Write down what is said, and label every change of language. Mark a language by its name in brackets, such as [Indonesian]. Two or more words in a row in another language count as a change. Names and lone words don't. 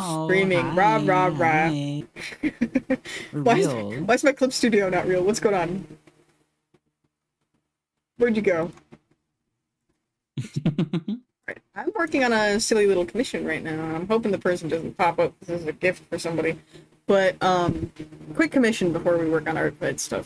[English] Hello, streaming. Rah, rah, hi, rah. hi. We're why, is, real. why is my clip studio not real? What's going on? Where'd you go? Right. I'm working on a silly little commission right now. I'm hoping the person doesn't pop up. This is a gift for somebody. But quick commission before we work on artfight stuff.